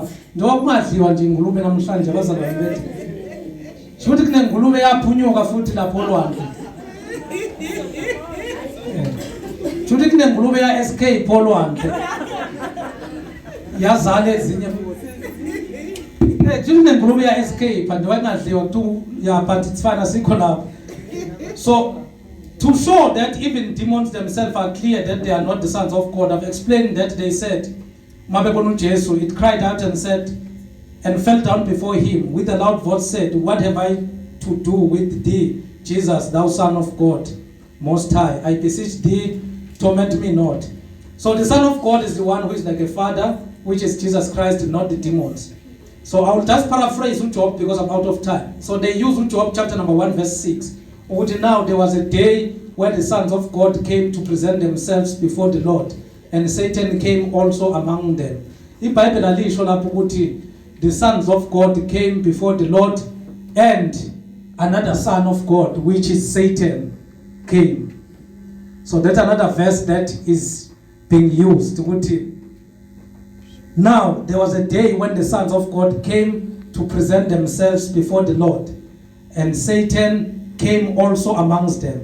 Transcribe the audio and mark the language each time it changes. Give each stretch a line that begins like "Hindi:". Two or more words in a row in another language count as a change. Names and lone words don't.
Zulu: Njengoba kungadliwa nje ingulube namhlanje abazalwane bethu. Shothi kunengulube yaphunyuka futhi lapho olwandle. Shothi kunengulube ya escape olwandle. Yazale ezinye futhi. Shothi kunengulube ya
English: escape and
Zulu: wangadliwa kuthi ya
English: but it's fine
Zulu: asikho lapho.
English: So to show that even demons themselves are clear that they are not the sons of God, I've explained that they said, Mabekonu Jesu, it cried out and said, and fell down before him with a loud voice said, what have I to do with thee, Jesus, thou Son of God, Most High? I beseech thee, torment me not. So the Son of God is the one who is like a father, which is Jesus Christ, not the demons. So I will just paraphrase Job because I'm out of time. So they use Job chapter number 1 verse 6. Now there was a day when the sons of God came to present themselves before the Lord, and Satan came also among them. The Bible
Zulu: alisho lapho ukuthi
English: the sons of God came before the Lord, and another son of God, which is Satan, came. So that's another verse that is being used. Now there was a day when the sons of God came to present themselves before the Lord, and Satan came also amongst them.